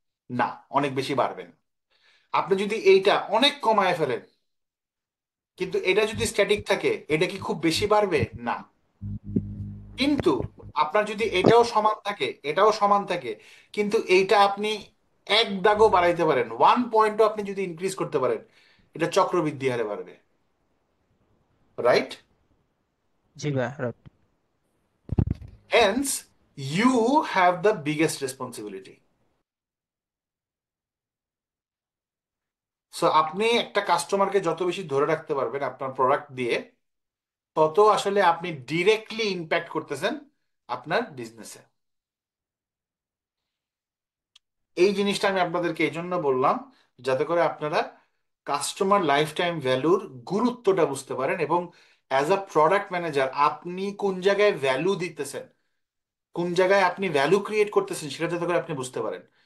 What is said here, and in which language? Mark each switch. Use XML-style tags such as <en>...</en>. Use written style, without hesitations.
<bn>না, অনেক বেশি বাড়বে না। আপনি যদি এইটা অনেক কমায় ফেলেন, কিন্তু এটা যদি স্ট্যাটিক থাকে, এটা কি খুব বেশি বাড়বে? না। কিন্তু আপনার যদি এটাও সমান থাকে, এটাও সমান থাকে, কিন্তু এইটা আপনি এক দাগও বাড়াইতে পারেন, 1 পয়েন্টও আপনি যদি ইনক্রিজ করতে পারেন, এটা চক্রবৃদ্ধি হারে বাড়বে।</bn> <en>Right?</en> <bn>জি ভাইয়া, right.</bn> <en>Hence, you have the biggest responsibility.</en> <bn>So আপনি একটা কাস্টমারকে যত বেশি ধরে রাখতে পারবেন আপনার প্রোডাক্ট দিয়ে, তত আসলে আপনি ডিরেক্টলি ইম্প্যাক্ট করতেছেন আপনার বিজনেসে। এই জিনিসটা আমি আপনাদেরকে এই জন্য বললাম, যাতে করে আপনারা কাস্টমার লাইফ টাইম ভ্যালুর গুরুত্বটা বুঝতে পারেন, এবং অ্যাজ আ প্রোডাক্ট ম্যানেজার আপনি কোন জায়গায় ভ্যালু দিতেছেন, কোন জায়গায় আপনি ভ্যালু ক্রিয়েট করতেছেন, সেটা যাতে করে আপনি বুঝতে পারেন।</bn>